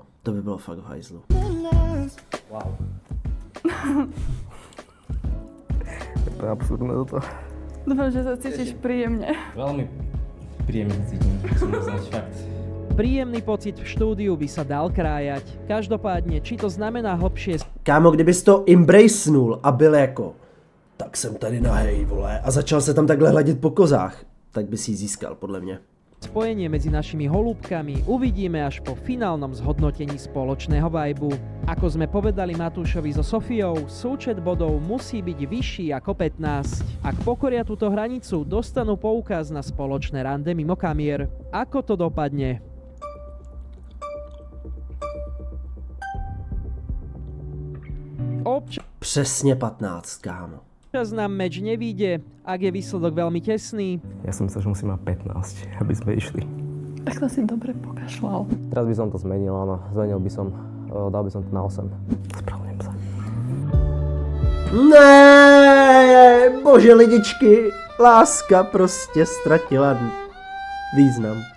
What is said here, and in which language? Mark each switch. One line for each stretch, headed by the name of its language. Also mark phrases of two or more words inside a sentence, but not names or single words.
Czech: To by bylo fakt v hajzlu. Wow.
Slovak: To je absurdné toto. Dúfam, že sa cítiš príjemne. Veľmi príjemne cítim, musím uznať fakt. Príjemný pocit v štúdiu by sa dal krájať. Každopádne, či to znamená hlbšie
Czech: Kámo, kdybys to embracenul a byl jako, tak jsem tady nahej, vole, a začal se tam takhle hledět po kozách, tak by si ji získal, podle mě.
Slovak: spojenie medzi našimi holúbkami uvidíme až po finálnom zhodnotení spoločného vibu. Ako sme povedali Matúšovi so Sofiou, súčet bodov musí byť vyšší ako 15. Ak pokoria túto hranicu, dostanú poukaz na spoločné rande mimo kamier. Ako to dopadne?
Czech: Přesně 15, kámo.
Slovak: Občas nám meč nevíde, ak je výsledok veľmi tesný. Ja som myslel, že musím mať 15, aby sme išli. Tak to si dobre pokašľal. Teraz by som to zmenil, áno. Zmenil by som, dal by som to na 8. Spravedlňujem sa.
Czech: Ne, bože lidičky, láska prostě ztratila význam.